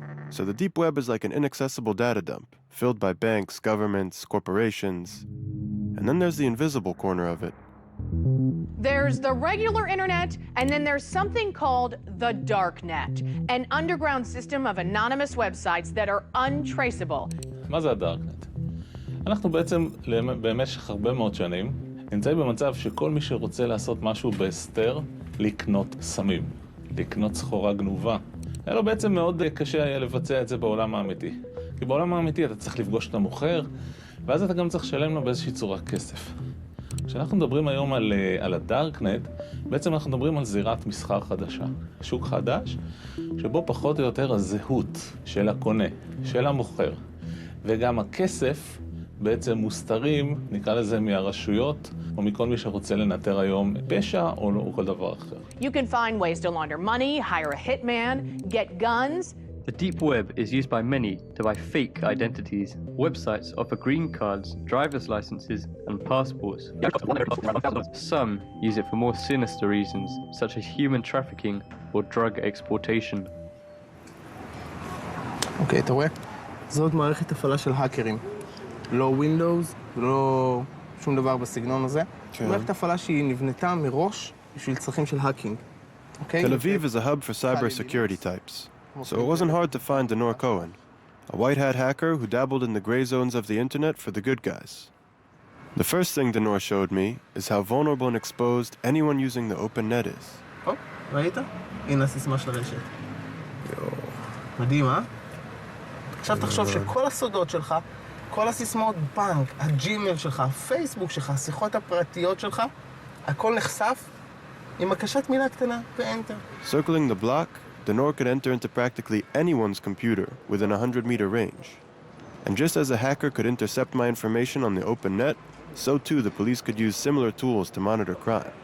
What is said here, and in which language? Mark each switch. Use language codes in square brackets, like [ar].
[en] So the deep web is like an inaccessible data dump, filled by banks, governments, corporations. And then there's the invisible corner of it. There's the regular internet, and then there's something called the darknet, an underground system of anonymous websites that are untraceable. [he] מה זה הדארקנט? אנחנו בעצם במשך הרבה מאוד שנים נמצאים במצב שכל מי שרוצה לעשות משהו בהסתר, לקנות סמים, לקנות סחורה גנובה. היה לו בעצם מאוד קשה היה לבצע את זה בעולם האמיתי. כי בעולם האמיתי אתה צריך לפגוש את המוכר, ואז אתה גם צריך לשלם לו באיזושהי צורה כסף. כשאנחנו מדברים היום על הדארקנט, בעצם אנחנו מדברים על זירת מסחר חדשה. שוק חדש, שבו פחות או יותר הזהות של הקונה, של המוכר, וגם הכסף בעצם מוסתרים, נקרא לזה מהרשויות, או מכל מי שרוצה לנטר היום פשע או כל דבר אחר. [en] You can find ways to launder money, hire a hitman, get guns, The deep web is used by many to buy fake identities. Websites offer green cards, driver's licenses, and passports. Some use it for more sinister reasons, such as human trafficking or drug exportation. [he] אוקיי, אתה רואה? זאת מערכת הפעלה של האקרים. לא Windows ולא שום דבר בסגנון הזה. מערכת הפעלה שהיא נבנתה מראש בשביל צרכים של האקינג. אוקיי? [en] Tel Aviv is a hub for cybersecurity types, so it wasn't hard to find Denor Cohen, a white hat hacker who dabbled in the gray zones of the internet for the good guys. The first thing Denor showed me is how vulnerable and exposed anyone using the open net is. [he] ראית? הנה הסיסמה של הרשת. מדהים, אה? עכשיו תחשוב שכל הסודות שלך, כל הסיסמאות בנק, הג'ימייל שלך, הפייסבוק שלך, השיחות הפרטיות שלך, הכל נחשף עם הקשת מילה קטנה ואנטר. [en] Circling the block, Denor could enter into practically anyone's computer within a 100-meter range. And just as a hacker could intercept my information on the open net, so too the police could use similar tools to monitor crime.